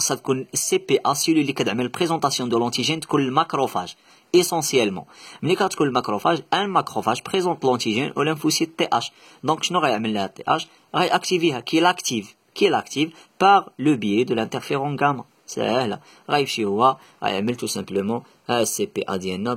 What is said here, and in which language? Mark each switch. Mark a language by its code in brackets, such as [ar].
[ar] خاصها تكون CPA, celui اللي كتعمل présentation de l'antigène تكون الماكروفاج essentiellement. ملي كتكون الماكروفاج, [fr] un macrophage présente l'antigène au lymphocyte TH. Donc [ar] شنو غيعمل لها [fr] TH, [ar] غيأكتيفيها [fr] qui l'active par le biais de l'interféron gamma. [ar] سهله, غيمشي هو غيعمل tout simplement CPA ديالنا.